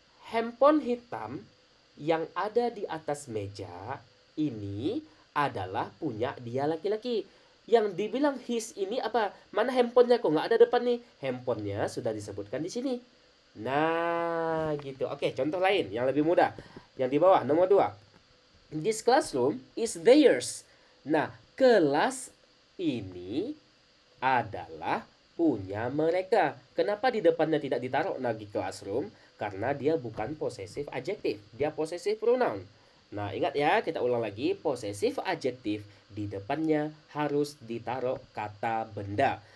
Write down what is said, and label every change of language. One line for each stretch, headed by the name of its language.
Indonesian: Handphone hitam yang ada di atas meja ini adalah punya dia laki-laki. Yang dibilang his ini apa? Mana handphonenya kok nggak ada depan nih? Handphonenya sudah disebutkan di sini. Nah, gitu. Oke, contoh lain yang lebih mudah. Yang di bawah, nomor 2.
English: This classroom is theirs.
Indonesian: Nah, kelas ini adalah punya mereka. Kenapa di depannya tidak ditaruh lagi classroom? Karena dia bukan possessive adjective. Dia possessive pronoun. Nah, ingat ya, kita ulang lagi. Possessive adjective di depannya harus ditaruh kata benda.